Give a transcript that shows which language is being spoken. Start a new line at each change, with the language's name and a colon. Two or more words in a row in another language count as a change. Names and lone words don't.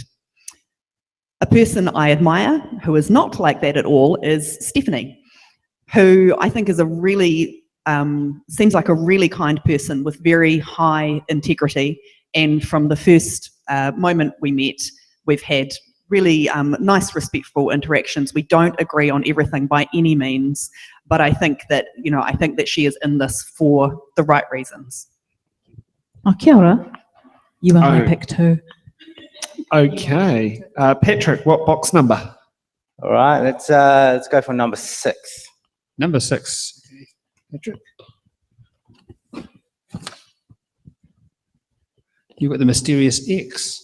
English: A person I admire who is not like that at all is Stephanie, who I think is a really, seems like a really kind person with very high integrity. And from the first moment we met, we've had really nice, respectful interactions. We don't agree on everything by any means, but I think that, she is in this for the right reasons.
Māori: Oh, kia ora.
English: You are my pick too. Okay, Patrick, what box number? All right, let's go for number 6. Number 6. Patrick. You've got the mysterious X.